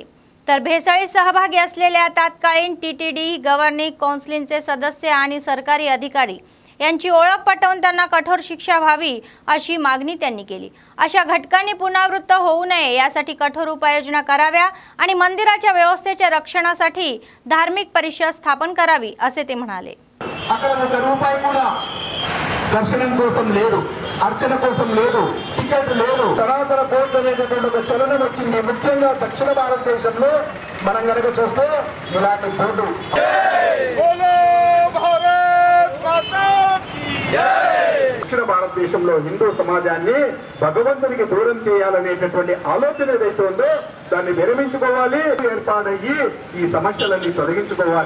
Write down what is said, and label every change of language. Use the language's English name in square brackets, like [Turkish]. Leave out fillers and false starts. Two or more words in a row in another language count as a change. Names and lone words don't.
[Marathi] तर भेसळीत सहभागी असलेल्या तत्कालीन टीटीडी गव्हर्निंग काउन्सिलचे सदस्य आणि सरकारी अधिकारी यांची ओळख पटवून त्यांना कठोर शिक्षा व्हावी अशी मागणी त्यांनी केली। अशा घटनांनी पुनरावृत्त होऊ नये यासाठी कठोर उपाययोजना कराव्या आणि मंदिराच्या व्यवस्थेच्या रक्षणासाठी धार्मिक परिषद स्थापन करावी असे ते म्हणाले। [Telugu] అక్కడ ఒక రూపాయి కూడా దర్శనం కోసం లేదు, అర్చన కోసం లేదు, టికెట్ లేదు, తరాతర బోర్డు అనేటటువంటి ఒక చలనం వచ్చింది। ముఖ్యంగా దక్షిణ భారతదేశంలో మనం గనక చూస్తే ఇలాంటి బోర్డు దక్షిణ భారతదేశంలో హిందూ సమాజాన్ని భగవంతునికి దూరం చేయాలనేటటువంటి ఆలోచన ఏదైతే ఉందో దాన్ని విరమించుకోవాలి, ఏర్పాటయ్యి ఈ సమస్యలన్నీ తొలగించుకోవాలి।